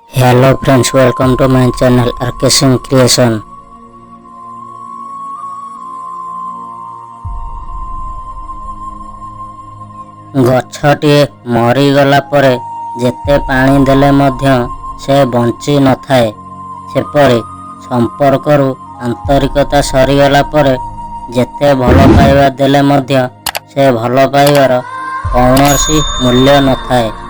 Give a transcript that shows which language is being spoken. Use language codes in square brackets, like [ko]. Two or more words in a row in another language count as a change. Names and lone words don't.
[en] Hello friends, welcome to my channel RK Singh Creation। [or] ଗଛଟିଏ ମରିଗଲା ପରେ ଯେତେ ପାଣି ଦେଲେ ମଧ୍ୟ ସେ ବଞ୍ଚି ନଥାଏ, ସେପରି ସମ୍ପର୍କରୁ ଆନ୍ତରିକତା ସରିଗଲା ପରେ ଯେତେ ଭଲ ପାଇବା ଦେଲେ ମଧ୍ୟ ସେ ଭଲ ପାଇବାର କୌଣସି ମୂଲ୍ୟ ନଥାଏ।